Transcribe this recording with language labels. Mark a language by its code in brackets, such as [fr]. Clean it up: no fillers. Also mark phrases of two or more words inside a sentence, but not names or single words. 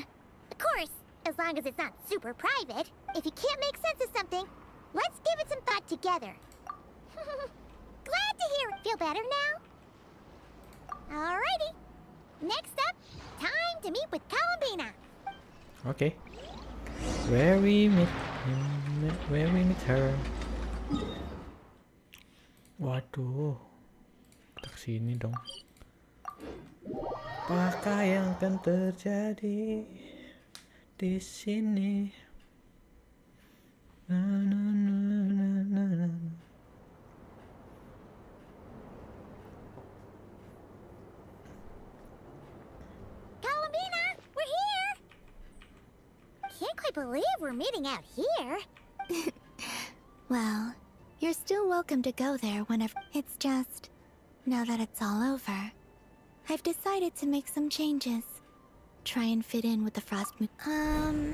[en] Of course, as long as it's not super private. If you can't make sense of something, let's give it some thought together. Glad to hear it. Feel better now? Alrighty. Next up, time to meet with Columbina. Okay. Where we meet her. [id] Waduh. Kita kesini dong. Apakah yang akan terjadi di sini? Na, na, na, na, na, na. [en] Columbina, we're here! Can't quite believe we're meeting out here. Well, you're still welcome to go there whenever. It's just, now that it's all over, I've decided to make some changes. Try and fit in with the frost moon.